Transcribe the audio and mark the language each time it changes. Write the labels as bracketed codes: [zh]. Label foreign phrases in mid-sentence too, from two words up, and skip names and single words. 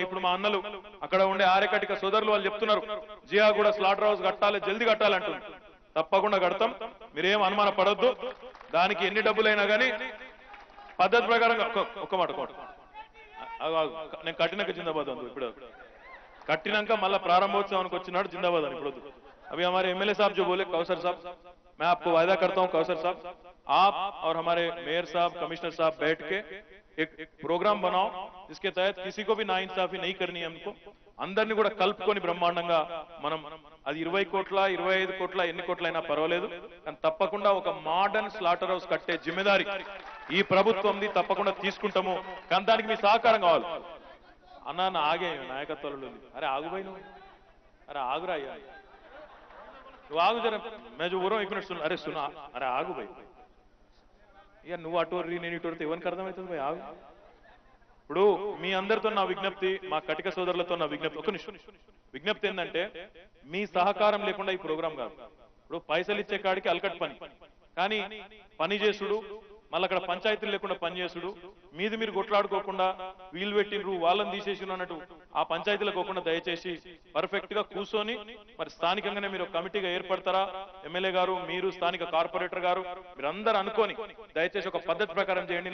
[te] ఇప్పుడు మా అన్నలు అక్కడ ఉండే ఆర్యకటిక సోదరులు వాళ్ళు చెప్తున్నారు జియా కూడా [en] slaughter house [te] కట్టాలి, జల్దీ కట్టాలంటున్నారు. తప్పకుండా కడతాం, మీరేం అనుమాన పడొద్దు. దానికి ఎన్ని డబ్బులైనా కానీ పద్ధతి ప్రకారం ఒక్క మాట నేను కట్టినాక జిందాబాద్ అందు, ఇప్పుడు కట్టినాక మళ్ళా ప్రారంభోత్సవానికి వచ్చినాడు జిందాబాద్ అని. [ur] ఇప్పుడు ابھی ہمارے ایم ایل اے صاحب جو بولے کوثر صاحب، میں آپ کو وعدہ کرتا ہوں کوثر صاحب، آپ اور ہمارے میئر صاحب، کمشنر صاحب بیٹھ کے ایک پروگرام بناؤ جس کے تحت کسی کو بھی ناانصافی نہیں کرنی ہے. [te] हमको అందరిని కూడా కలుపుకొని బ్రహ్మాండంగా మనం అది 20 కోట్ల 25 కోట్ల ఎన్ని కోట్లైనా పర్వాలేదు, కానీ తప్పకుండా ఒక [en] modern slaughter house [te] కట్టే జిమ్మేదారి ఈ ప్రభుత్వంది, తప్పకుండా తీసుకుంటాము. కానీ దానికి మీ సహకారం కావాలి. అన్న ఆగే నాయకత్వాలు, అరే ఆగుపోయి నువ్వు, అరే ఆగురా అయ్యా నువ్వు ఆగు జర, [ur] میں جو بول رہا ہوں 1 منٹ سن، ارے سنا، ارے آگو بھائی یار [te] నువ్వు అటోర్రి నేను ఇటోరితే ఎవరికి అర్థమవుతుంది భాయ్ ఆగు. ఇప్పుడు మీ అందరితో నా విజ్ఞప్తి, మా కటిక సోదరులతో నా విజ్ఞప్తి, ఒక నిమిషం విజ్ఞప్తి ఏంటంటే మీ సహకారం లేకుండా ఈ ప్రోగ్రాం కాదు. ఇప్పుడు పైసలు ఇచ్చే కాడికి అలకట్ పని, కానీ పని చేసుడు మళ్ళీ అక్కడ పంచాయతీలు లేకుండా పనిచేసుడు, మీది మీరు కొట్లాడుకోకుండా వీలు పెట్టినరు వాళ్ళని తీసేసిన అన్నట్టు ఆ పంచాయతీలకు పోకుండా దయచేసి పర్ఫెక్ట్ గా కూర్చొని మరి స్థానికంగానే మీరు కమిటీగా ఏర్పడతారా, ఎమ్మెల్యే గారు మీరు స్థానిక కార్పొరేటర్ గారు మీరందరూ అనుకొని దయచేసి ఒక పద్ధతి ప్రకారం చేయండి.